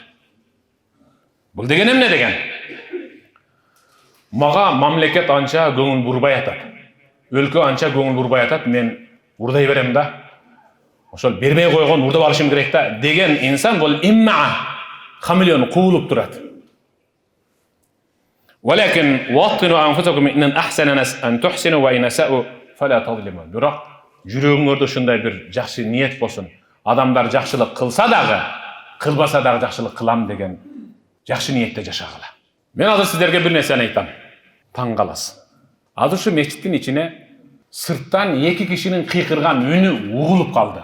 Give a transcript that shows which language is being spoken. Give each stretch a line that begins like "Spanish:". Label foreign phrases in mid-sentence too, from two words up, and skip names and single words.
Kyrgyz: Бул деген эмне деген? Мага мамлекет анча көңүл бурбай атат. Өлкө анча көңүл бурбай атат, мен урдай берем да. Ошол бербей койгон урдап алышым керек да деген инсан бул имма. Хамелеон куулуп турат.
Arabic: ولكن وطنوا أنفسكم إن أحسنوا أن تحسنوا وإن أساءوا فلا تظلموا.
Kyrgyz: Бирок жүрөгүңөрдө ушундай бир жакшы ниет болсун. Адамдар жакшылык кылса дагы, кылбаса дагы жакшылык кылам деген жакшы ниетте жашагыла. Мен азыр сиздерге бир нерсени айтам. Таң каласың. Азыр ушу мечиттин ичине сырттан эки кишинин кыйкырган үнү угулуп калды.